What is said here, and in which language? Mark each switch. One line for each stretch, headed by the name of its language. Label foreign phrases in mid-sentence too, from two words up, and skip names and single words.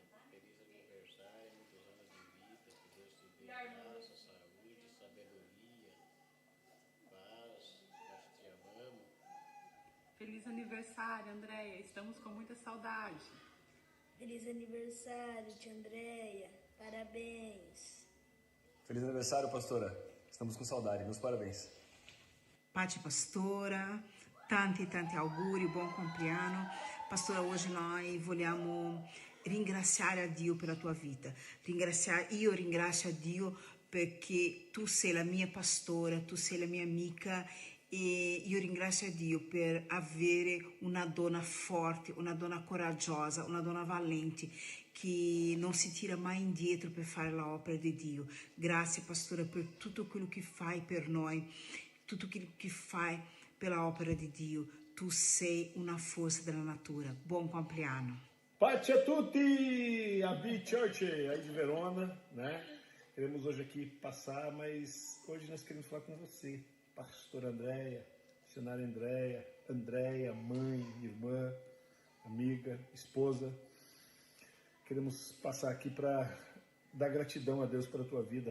Portuguese: Feliz aniversário, muitos anos de vida. Que Deus te dê graça, saúde, sabedoria, paz. Nós te amamos. Feliz aniversário, Andréia. Estamos com muita saudade. Feliz aniversário, tia Andréia. Parabéns. Feliz aniversário, pastora. Estamos com saudade. Meus parabéns.
Italian: Pace pastora, tanti auguri, buon compleanno. Pastora, oggi noi vogliamo ringraziare a Dio per la tua vita. Io ringrazio a Dio perché tu sei la mia pastora, tu sei la mia amica e io ringrazio a Dio per avere una donna forte, una donna coraggiosa, una donna valente che non si tira mai indietro per fare l'opera di Dio. Grazie pastora per tutto quello che fai per noi, tutto quello che fai per l'opera di Dio. Tu sei una forza della natura. Buon compleanno. Pace a tutti,
Portuguese: a B-Church aí de Verona, né? Queremos hoje aqui passar, mas hoje nós queremos falar com você, pastora Andréia, missionária Andréia, mãe, irmã, amiga, esposa. Queremos passar aqui para dar gratidão a Deus pela tua vida.